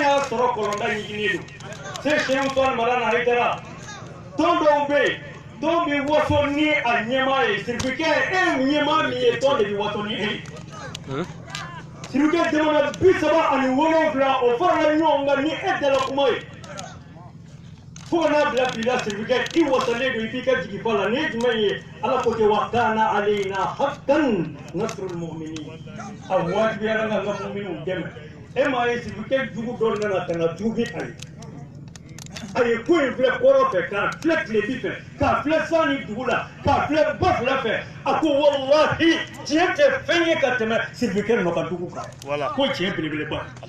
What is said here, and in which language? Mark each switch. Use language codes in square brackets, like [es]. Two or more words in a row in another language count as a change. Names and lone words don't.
[bm] y'a sɔrɔ kɔlɔnda ɲiginnen don se siyɛn usumani moriani hayidara tɔn dɔw bɛ yen tɔn bɛ waso ni a ɲɛmaa ye sirifukɛ e ɲɛmaa min ye tɔn de bɛ waso ni e ye sirifukɛ jamana 37 o farala ɲɔgɔn kan ni e dala kuma ye fo ka n'a bila bi la sirifukɛ i wasalen don i f'i ka jigin fa la nin ye jumɛn ye ala ko ten [ar] وكان علينا حقا نصر المؤمنين [bm] a wajibiyara n ka n ka mu'miniw dɛmɛ e m'a ye sirifukɛ jugu dɔ nana ka na tuubi a ye a ye ko in filɛ kɔrɔ fɛ k'a filɛ tilebi fɛ k'a filɛ san ni dugu la k'a filɛ ba fila fɛ a ko walahi tiɲɛ tɛ fɛn ye ka tɛmɛ siribikɛ nɔ ka dugu kan ko tiɲɛ belebeleba